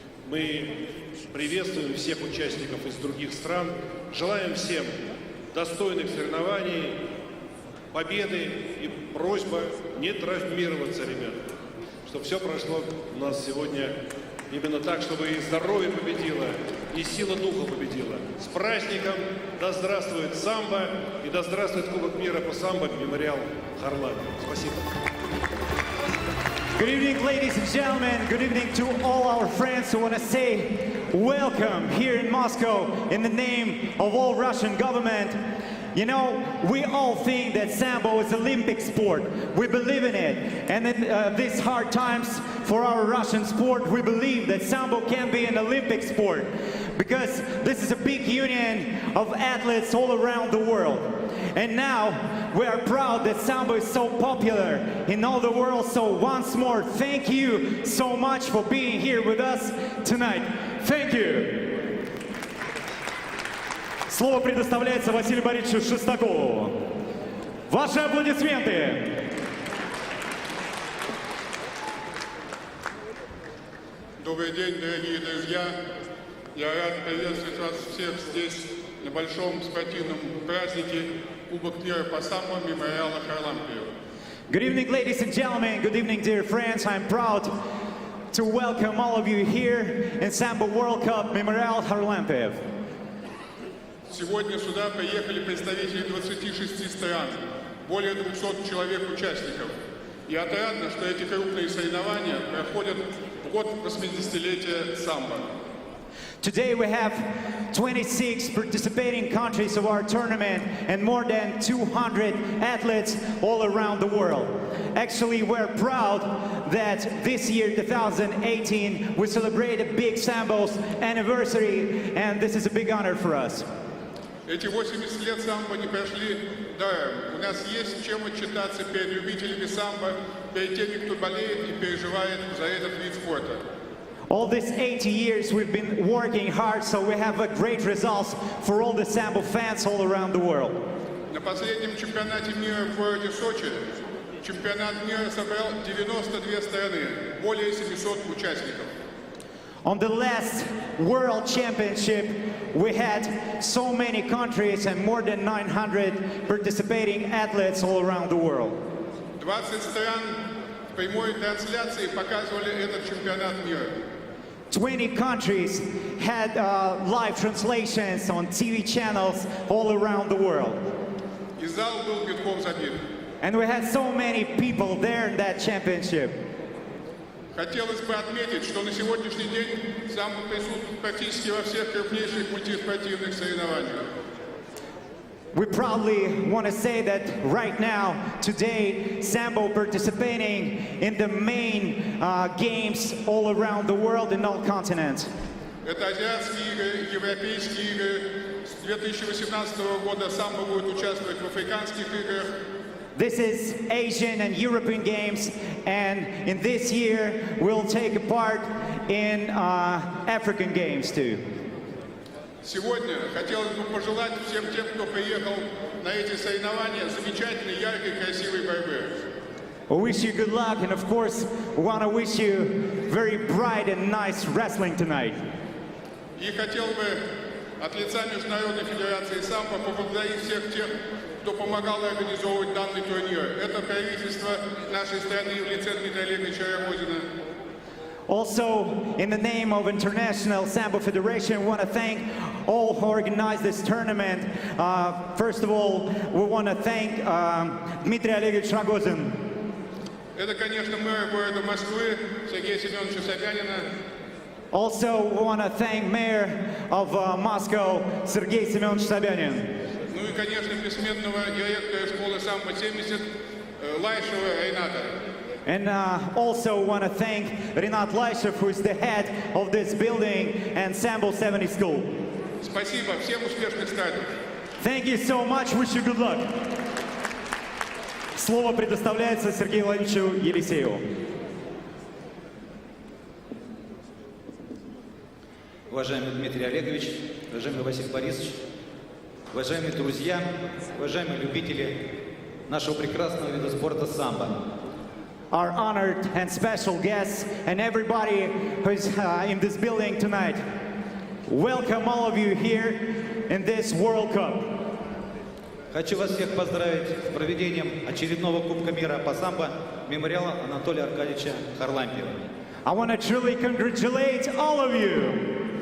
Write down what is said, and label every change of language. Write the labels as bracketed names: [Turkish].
[Russian] Мы приветствуем всех участников из других стран, желаем всем достойных соревнований, победы и просьба не травмироваться, ребят, чтобы все прошло у нас сегодня именно так, чтобы и здоровье победило, и сила духа победила. С праздником! Да здравствует самбо и да здравствует Кубок мира по самбо «Мемориал Харлампиев». Спасибо. [English] Good evening, ladies and gentlemen. Good evening to all our friends who want to say welcome here in Moscow in the name of all Russian government. You know, we all think that Sambo is an Olympic sport. We believe in it. And in these hard times for our Russian sport, we believe that Sambo can be an Olympic sport. because this is a big union of athletes all around the world. And now we are proud that Sambo is so popular in all the world. So once more, thank you so much for being here with us tonight. Thank you. [Russian] Слово предоставляется Василию Борисовичу Шестакову. Ваши аплодисменты. Добрый день, дорогие друзья! Я рад приветствовать вас всех здесь, на большом спортивном празднике Кубок мира по самбо мемориала Kharlampiev. [English] Good evening, ladies and gentlemen. Good evening, dear friends. I'm proud to welcome all of you here in Sambo World Cup Memorial Kharlampiev. [Russian] Сегодня сюда приехали представители 26 стран, более 200 человек участников. И отрадно, что эти крупные соревнования проходят в год 80-летия самбо. [English] Today we have 26 participating countries of our tournament and more than 200 athletes all around the world. Actually, we're proud that this year, 2018, we celebrate a big Sambo's anniversary, and this is a big honor for us. [Russian] Эти 80 лет самбо не прошли даром. У нас есть чем отчитаться перед любителями самбо, перед теми, кто болеет и переживает за этот вид спорта. [English] All these 80 years we've been working hard, so we have a great results for all the Sambo fans all around the world. [Russian] На последнем чемпионате мира в городе Сочи чемпионат мира собрал 92 страны, более 700 участников. [English] On the last World Championship, we had so many countries and more than 900 participating athletes all around the world. [Russian] 20 стран в прямой трансляции показывали этот чемпионат мира. [English] 20 countries had live translations on TV channels all around the world. [Russian] И зал был битком забит. [English] And we had so many people there in that championship. [Russian] Хотелось бы отметить, что на сегодняшний день самбо присутствует практически во всех крупнейших мультиспортивных соревнованиях. [English] We proudly want to say that right now, today, Sambo participating in the main games all around the world in all continents. [Russian] Это азиатские игры, европейские игры. С 2018 года самбо будет участвовать в африканских играх. [English] This is Asian and European games, and in this year, we'll take a part in African games too. [Russian] Сегодня хотелось бы пожелать всем тем, кто приехал на эти соревнования, замечательной, яркой, красивой борьбы. [English] We wish you good luck, and of course, we want to wish you very bright and nice wrestling tonight. [Russian] И хотел бы от лица Международной Федерации самбо поблагодарить всех тех, кто помогал организовывать данный турнир. Это правительство нашей страны в лице Дмитрия Олеговича Рогозина. [English] Also, in the name of International Sambo Federation, we want to thank all who organized this tournament. First of all, we want to thank Dmitry Olegovich Rogozin. [Russian] Это, конечно, мэр города Москвы Сергея Семеновича Собянина. [English] Also, we want to thank Mayor of Moscow, Sergei Semyonovich Sobyanin. [Russian] Ну и, конечно, бессменного директора школы самбо-70 Лайшева Рената. [English] And also want to thank Rinat Laishev, who is the head of this building and Sambo 70 School. [Russian] Спасибо, всем успешных стартов. [English] Thank you so much. Wish you good luck. [Russian] Слово предоставляется Сергею Владимировичу Елисееву. Уважаемый Дмитрий Олегович, уважаемый Василий Борисович, уважаемые друзья, уважаемые любители нашего прекрасного вида спорта самбо. [English] Our honored and special guests and everybody who's in this building tonight. Welcome all of you here in this World Cup. [Russian] Хочу вас всех поздравить с проведением очередного Кубка мира по самбо мемориала Анатолия Аркадьевича Kharlampiev. [English] I want to truly congratulate all of you.